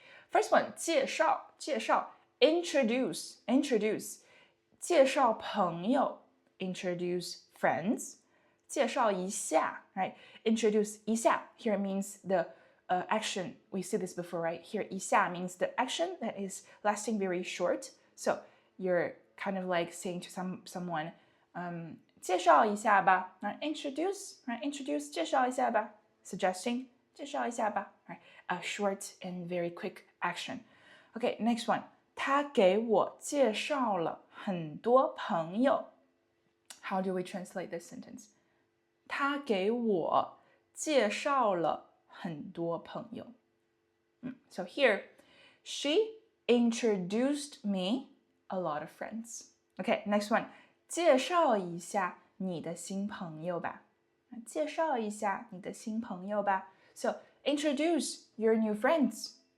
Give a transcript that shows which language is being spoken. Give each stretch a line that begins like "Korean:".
English: First one, 介绍 introduce
Chinese: 介绍朋友
English: introduce friends 介绍一下 right? Introduce 一下 here means the action. We see this before, right? Here 一下 means the action that is lasting very short. So you're kind of like saying to someone,
Chinese: 介绍一下吧
English: right?
Chinese: Introduce 介绍一下吧 Suggesting 介绍一下吧 right?
English: A short and very quick action. Okay, next one.
Chinese: 他给我介绍了很多朋友
English: How do we translate this sentence?
Chinese: 他给我介绍了很多朋友
English: So here, she introduced me a lot of friends. Okay, next one.
Chinese: 介绍一下你的新朋友吧介绍一下你的新朋友吧
English: So, introduce your new friends.